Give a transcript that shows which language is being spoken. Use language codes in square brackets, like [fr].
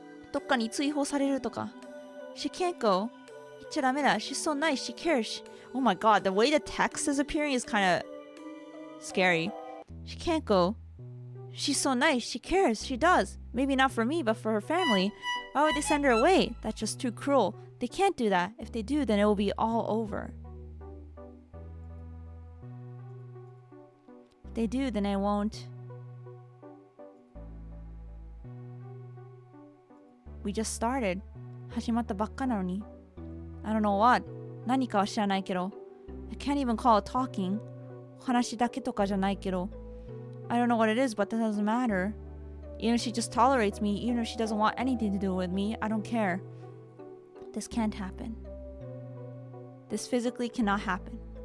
[ja] どっかに追放されるとか。 [en] She can't go. [ja] 言っちゃダメだ。 [en] She's so nice. She cares. Oh my god, the way the text is appearing is kind of scary. She can't go. She's so nice. She cares. She does. Maybe not for me, but for her family. Why would they send her away? That's just too cruel. They can't do that. If they do, then it will be all over. If they do, then it won't. We just started. [ja] 始まったばっかなのに。 [en] I don't know what. [ja] 何かは知らないけど。 [en] I can't even call it talking. [ja] 話だけとかじゃないけど。 [en] I don't know what it is, but that doesn't matter. Even if she just tolerates me, even if she doesn't want anything to do with me, I don't care. This can't happen. This physically cannot happen.